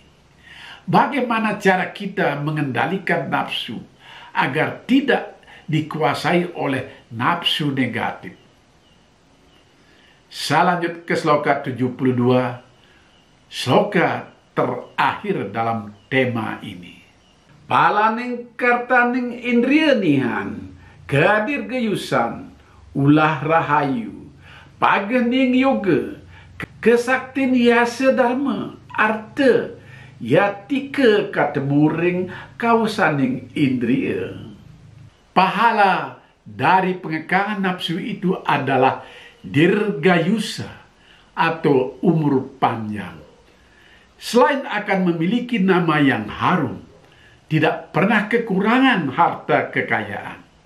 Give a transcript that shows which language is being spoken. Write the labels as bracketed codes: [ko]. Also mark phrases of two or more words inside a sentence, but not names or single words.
[id] Bagaimana cara kita mengendalikan nafsu agar tidak dikuasai oleh nafsu negatif? Saya lanjut ke sloka 72, sloka terakhir dalam tema ini. [kaw] Palaning kartaning indriya nihan, gadir gayusan, ulah rahayu, pagening yoga, kesaktin yasa dharma, arta, yatika katemuring kausaning indriya. [id] Pahala dari pengekangan nafsu itu adalah dirgayusa atau umur panjang. Selain akan memiliki nama yang harum, tidak pernah kekurangan harta kekayaan.